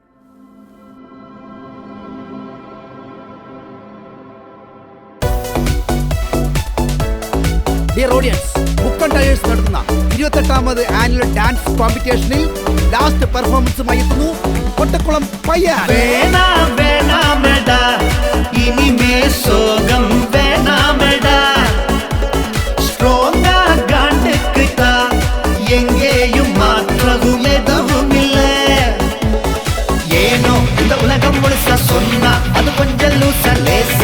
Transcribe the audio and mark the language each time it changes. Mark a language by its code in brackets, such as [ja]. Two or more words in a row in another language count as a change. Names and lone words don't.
[en] dear audience, [ml] മുക്കൻ ടയേഴ്സ് നടത്തുന്ന 28ാമത് [en] annual dance competition-il last performance-umayi [ml] എത്തുന്നു കൊട്ടക്കുളം പയ്യൻ. [ta] எங்கேயும் மாற்றவும் எதுவும் இல்லை. ஏனோ இந்த உலகம் முழுசா சொன்னா அது கொஞ்சம் லூசா லேசா.